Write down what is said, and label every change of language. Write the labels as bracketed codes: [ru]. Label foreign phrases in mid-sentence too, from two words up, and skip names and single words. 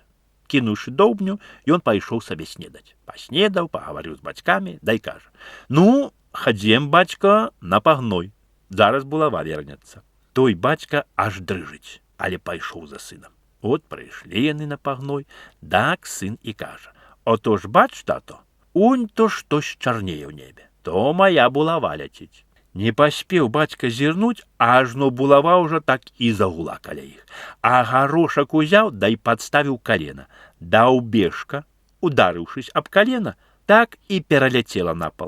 [be] Кінуўшы доўбню, ён пайшоў сабе снедаць. Паснедаў, пагаварыў з бацькамі, да і кажа: хадзем, бацька, на пагной. Зараз булава вернецца. Той бацька аж дрыжыць, але пайшоў за сынам. От прыйшлі яны на пагной, так сын і кажа: [uk] ото ж бач, тато, [be] унь то штось чарнее ў небе, то моя булава ляціць. Не паспеў бацька зірнуць, ажно булава ўжо так і загула каля іх. А Гарошак узяў, да і падставіў калена. Даўбежка, ударыўшись аб калена, так і пераляцела на пал.